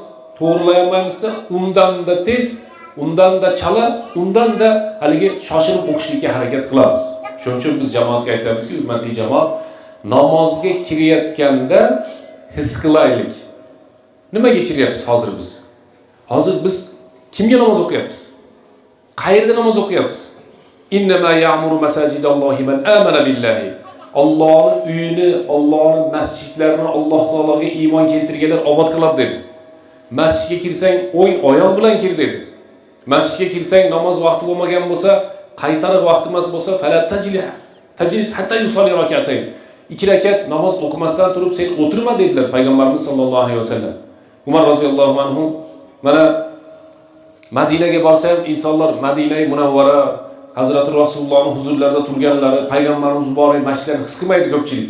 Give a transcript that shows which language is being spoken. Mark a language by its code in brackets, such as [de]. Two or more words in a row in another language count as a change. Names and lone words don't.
[uz] To'g'rilayolmaymiz-da, undan-da tez, undan-da chala, undan-da haligi shoshilib o'qishlikka harakat qilamiz. Shuning uchun biz jamoatga aytamizki, hurmatli jamoat, namozga kirayotganda his qilaylik. Nimaga kiryapmiz hozir biz? Hozir biz kimga namoz o'qiyapmiz? Qayerda namoz o'qiyapmiz? [ar] إنما يعمر مساجد الله من آمن بالله. [uz] Allohning uyini, Allohning masjidlarini Alloh taologa iymon keltirganlar obod qiladi dedi. Masjidga kirsang, o'ng oyoq bilan kir dedi. Masjidga kirsang, namoz vaqti bo'lmagan bo'lsa, qaytariq vaqti emas bo'lsa, [ar] فلا تجلس حتى يصلي ركعتين. [uz] 2 rakat namoz o'qimasdan turib sen o'tirma dedilar Payg'ambarimiz [ar] صلى الله عليه وسلم. [uz] Umar [ar] رضي الله عنه [uz] mana Madinaga borsa ham insonlar Madinai Munavvara Hazrati Rasulullohning huzurlarida turganlari, Payg'ambarimiz muborak masjidlarni his qilmaydi ko'pchilik.